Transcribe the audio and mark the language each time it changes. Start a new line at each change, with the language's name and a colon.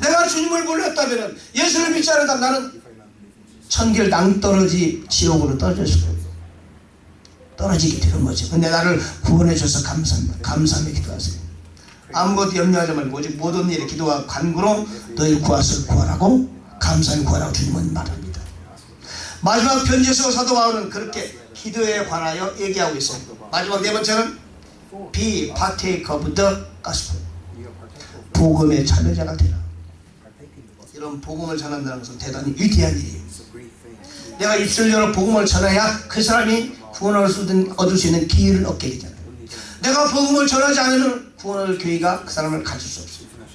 Korean: 내가 주님을 몰랐다면 예수를 믿지 않았다면 나는 천길 낭떠러지 지옥으로 떨어지게 되는 거죠. 근데 나를 구원해 주셔서 감사합니다. 감사하며 기도하세요. 아무것도 염려하지 말고 오직 모든 일에 기도와 간구로 너희 구하실 구하라고 감사히 구하라고 주님은 말합니다. 마지막 편지에서 사도 바울은 그렇게 기도에 관하여 얘기하고 있어요. 마지막 네 번째는
English: Be partake of the gospel.
Korean: 복음의 참여자가 되라. 이런 복음을 전한다는 것은 대단히 위대한 일이에요. 내가 입술을 열어 복음을 전해야 그 사람이 구원을 얻을 수 있는 기회를 얻게 되잖아요. 내가 복음을 전하지 않으면 구원을 교회가 그 사람을 가질 수 없어요.